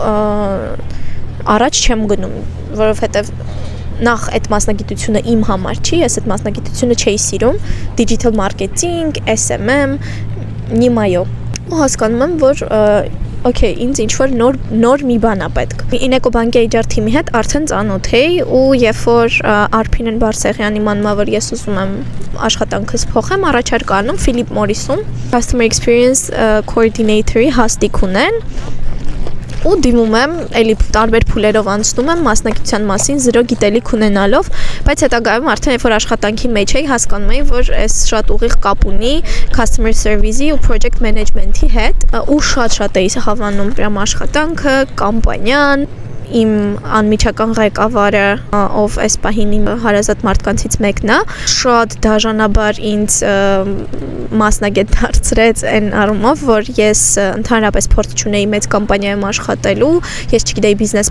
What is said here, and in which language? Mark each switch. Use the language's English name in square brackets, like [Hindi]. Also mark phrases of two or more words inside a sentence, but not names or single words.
[Armenian] առաջ չեմ գնում, որովհետև նախ այդ մասնագիտությունը իմ համար չի, ես այդ մասնագիտությունը չէի սիրում, [English] digital marketing, [Armenian] SMM, նիմայո։ Ու հասկանում եմ, որ okay, ինձ ինչ-որ նոր մի բան է պետք։ Ինեկո բանկի HR թիմի հետ արդեն ծանոթ էի ու երբ որ Արփինեն Բարսեղյանի մանմա, որ ես ուզում եմ աշխատանքս փոխեմ, առաջարկ անում Philip Morris-ում [English] Customer Experience [Armenian] Coordinator-ի հաստիք ունեն ու դիմում եմ, էլի տարբեր փուլերով անցնում եմ մասնագիտության մասին 0 գիտելիք ունենալով, բայց հետագայում արդեն երբ որ աշխատանքի մեջ էի, հասկանում էի, որ այս շատ ուղիղ կապ ունի [English] customer service- [Armenian] ի ու [English] project management- [Armenian] ի հետ, ու շատ էի հավանում прям աշխատանքը, կամպանիան, իմ անմիջական ղեկավարը, ով այս պահին իմ հարազատ մարդկանցից մեկն է, շատ դաժանաբար ինձ մասնագետ դարձրեց այն առումով, որ ես ընդհանրապես փորձ չունեի մեծ կամպանիայում աշխատելու, ես չգիտեի բիզնես